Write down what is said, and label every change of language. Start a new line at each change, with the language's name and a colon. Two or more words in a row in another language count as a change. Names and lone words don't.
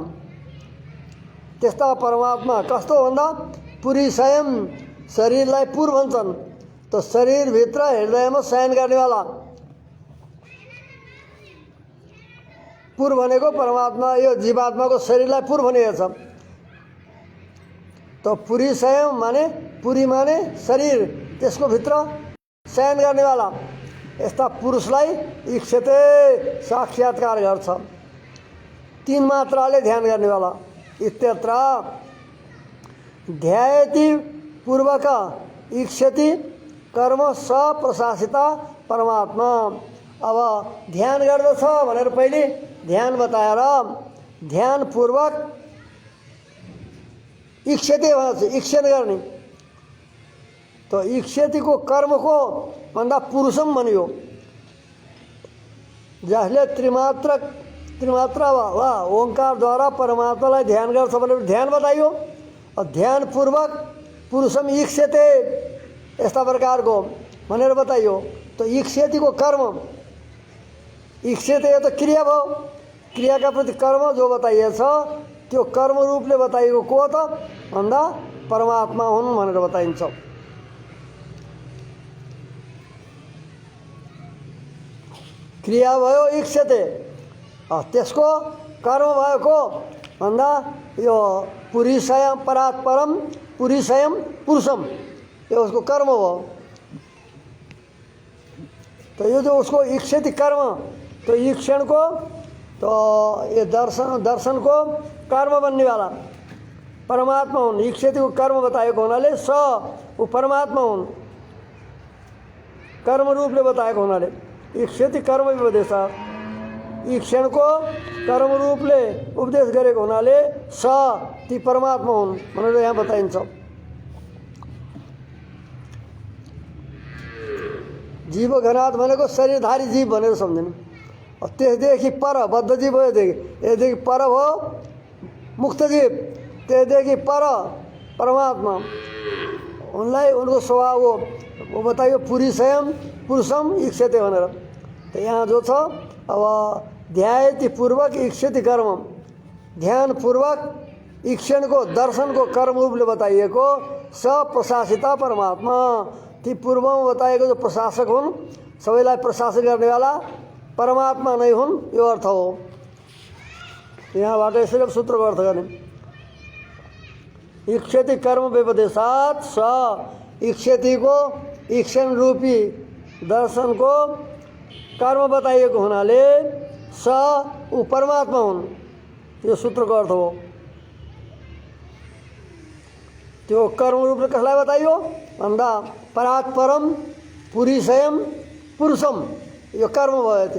Nepali: त्यस्ता परमात्मा कस्तो भन्दा पुरी स्वयं शरीरलाई पुर भन्छन्, त शरीरभित्र हृदयमा शयन गर्नेवाला पुर भनेको परमात्मा, यो जीवात्माको शरीरलाई पुर भनेको छ। तो पुरी स्वयं माने पुरी माने शरीर, त्यसको भित्र शयन गर्नेवाला यस्ता पुरुषलाई इक्षते साक्षात्कार गर्छ, तीन मात्राले ध्यान गर्नेवाला।
Sanskrit: इत्यत्र ध्यायति पूर्वक इक्षति कर्म सप्रशासिता परमात्मा।
Nepali: अब ध्यान गर्दछ भनेर पहिले ध्यान बताएर ध्यान पूर्वक इक्षते भन्छ, इक्षण गर्ने। तो इक्षतिको कर्मको भन्दा पुरुषम भनियो, जसले त्रिमात्रा वा ओंकारद्वारा परमात्मालाई ध्यान गर्छ भनेर ध्यान बताइयो। और ध्यान पूर्वक पुरुषम इक्षते यस्ता प्रकारको भनेर बताइयो। तो इक्षतिको कर्म, इक्षते तो क्रिया भयो, क्रियाका प्रति कर्म जो बताइएछ त्यो कर्म रूपले बताइएको को त भन्दा परमात्मा हुन् भनेर बताइन्छ। क्रिया भयो इक्षते, त्यसको कर्म भएको भन्दा यो पुरी स्वयं
Sanskrit: परात् परम पुरी स्वयं पुरुषम,
Nepali: यो उसको कर्म हो। तो यो जो उसको इक्षति कर्म, तो ईक्षण को तो
Hindi: ये दर्शन को कर्म बनने वाला
Nepali: परमात्मा हुन्। इक्षति को कर्म बताएको हुनाले स ऊ परमात्मा हुन्, कर्म रूपले बताएको हुनाले इक्षति कर्म उपदेश, ईक्षण को कर्म रूपले उपदेश गरेको हुनाले स ती परमात्मा हुन् भनेर यहाँ बताइन्छ। जीवघनात् भनेको शरीरधारी जीव भनेर सम्झिनु। त्यसदेखि पर बद्ध जीव हो, यसदेखि पर हो मुक्त जीव, त्यसदेखि पर परमात्मा, उनलाई उनको स्वभाव हो वो बताइयो
Sanskrit: पुरी स्वयं पुरुषम इक्षते
Nepali: भनेर। तो यहाँ जो छ अब
Sanskrit: ध्यायति पूर्वक इक्षति कर्म,
Nepali: ध्यान पूर्वक ईक्षण को दर्शन को कर्म रूपले बताइएको सप्रशासिता परमात्मा, ती पूर्वमा बताएको जो प्रशासक हुन्, सबैलाई प्रशासन गर्नेवाला परमात्मा नै हुन्, यो अर्थ हो। यहाँबाट यसरी सूत्रको अर्थ गर्ने।
Sanskrit: इक्षति कर्म व्यपदेशात् स,
Nepali: इक्षतिको ईक्षण रूपी दर्शन को कर्म बताइएको हुनाले स ऊ परमात्मा हुन्, यो सूत्रको अर्थ हो। त्यो कर्म रूपले कसलाई बताइयो भन्दा
Sanskrit: परात् परम पुरी स्वयं पुरुषम,
Nepali: यो कर्म भयो।